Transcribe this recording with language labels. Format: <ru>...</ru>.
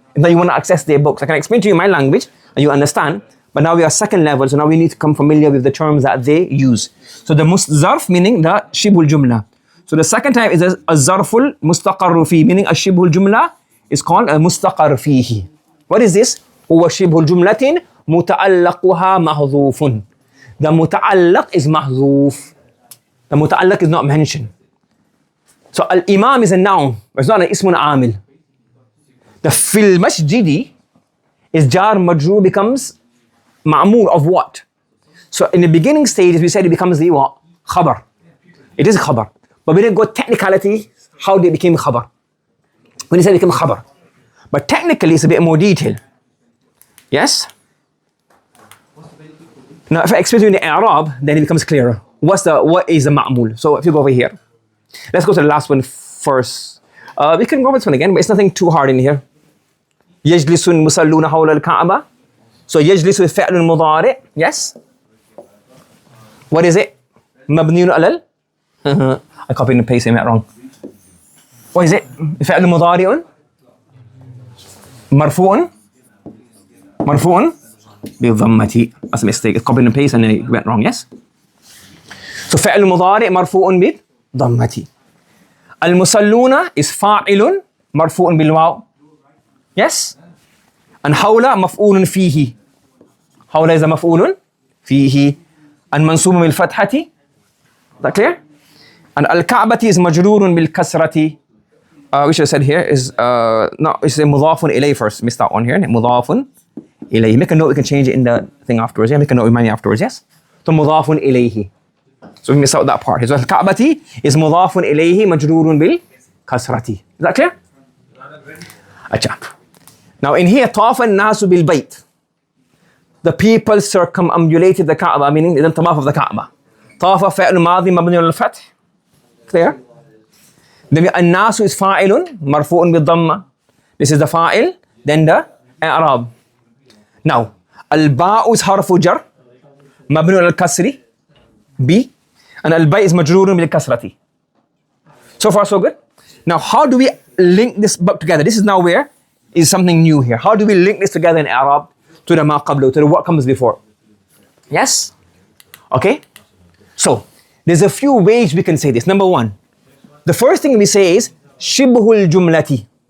<en>If you want to access their books, I can explain to you my language and you understand. But now we are second level, so now we need to become familiar with the terms that they use. So the zarf meaning the shibhul jumla. So the second type is a zarful mustaqarru fi, meaning a shibhul jumla is called a mustaqar fihi. What is this?</en> <ar>هو شبه جملة متعلقها محذوف.</ar> <en>The muta'allaq is mahzoof. The muta'allaq is not mentioned. So al-imam is a noun, but it's not an ismun amil. The fil masjidi is jar majrur becomes ma'mul of what? So in the beginning stages we said it becomes the what? Khabar. It is khabar. But we didn't go technicality how they became khabar. When he said it became khabar. But technically it's a bit more detail. Yes? Now if I explain to you in the Arab, then it becomes clearer. What is the ma'mul? So if you go over here, let's go to the last one first. We can go over this one again, but it's nothing too hard in here.</en> <ar>يجلس المصلون حول الكعبة. So يجلس is فعل مضارع.</ar> <en>Yes? What is it?</en> <ar>مبني على</ar> <en>I copied and pasted it wrong. What is it?</en> <ar>فعل مضارع مرفوع بضمة.</ar> <en>That's a mistake. It's copied and pasted and it went wrong. Yes?</en> <ar>So فعل مضارع مرفوع بضمة. المصلون is فاعل مرفوع بالواو.</ar> <en>Yes?</en> <ar>And حول مفعول فيه. حول is a مفعول فيه. And منصوب بالفتحة.</ar> <en>Is that clear?</en> <ar>And الكعبة is مجرور بالكسرة.</ar> <en>We should have said here is no, it's a مضاف إليه first. Missed that one here. مضاف إليه. Make a note. We can change it in the thing afterwards. Yeah, make a note. Remind me afterwards. Yes.</en> <ar>So مضاف إليه.</ar> <en>So we miss out that part.</en> <ar>So الكعبة is مضاف إليه مجرور بالكسرة.</ar> <en>Is that clear? Acha. Now in here</en> <ar>طاف الناس بالبيت.</ar> <en>The people circumambulated the Kaaba, meaning they did tawaf of the Kaaba.</en> <ar>طاف فعل ماضي مبني على الفتح.</ar> <en>Clear?</en> <ar>Then الناس is فاعل مرفوع بالضمة.</ar> <en>This is the fa'il, then the i'rab.</en> <ar>Now الباء is حرف جر مبني على الكسر B, and الباء is مجرور بالكسرة.</ar> <en>So far so good. Now how do we link this book together? This is now where is something new here. How do we link this together in Arab to the ma qablu, to the what comes before? Yes? Okay? So, there's a few ways we can say this. Number one, the first thing we say is shibhul jumlati.</en>